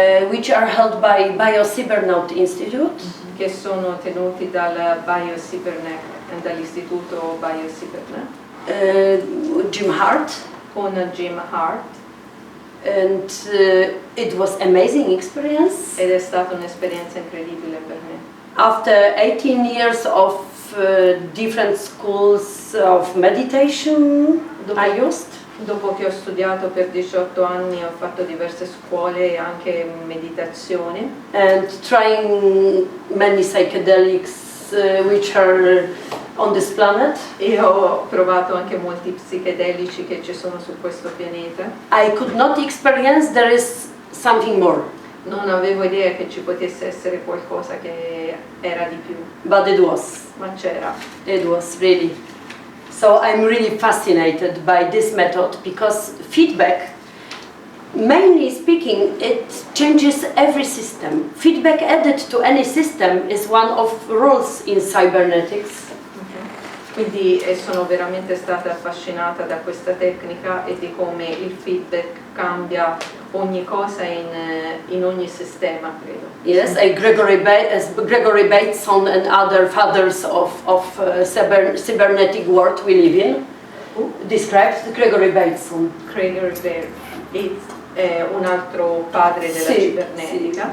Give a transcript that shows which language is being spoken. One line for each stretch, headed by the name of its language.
English: which are held by Bio-Cybernaut Institute.
Italian: che sono tenuti dal dall'istituto Bio-Cybernet,
English: Jim Hart,
Italian: con Jim Hart,
English: and it was amazing experience.
Italian: ed è stata un'esperienza incredibile per me.
English: After 18 years of different schools of meditation, I used.
Italian: Dopo che ho studiato per 18 anni, ho fatto diverse scuole e anche meditazione,
English: And trying many psychedelics which are on this planet.
Italian: e ho provato anche molti psichedelici che ci sono su questo pianeta.
English: I could not experience there is something more,
Italian: Non avevo idea che ci potesse essere qualcosa che era di più,
English: but it was.
Italian: ma c'era.
English: It was really. So I'm really fascinated by this method because feedback, mainly speaking, it changes every system. Feedback added to any system is one of rules in cybernetics.
Italian: Quindi sono veramente stata affascinata da questa tecnica e di come il feedback cambia ogni cosa in ogni sistema, credo.
English: Yes, Gregory Bateson and other fathers of cybernetic world we live in described Gregory Bateson.
Italian: Gregory Bateson è un altro padre della cibernetica.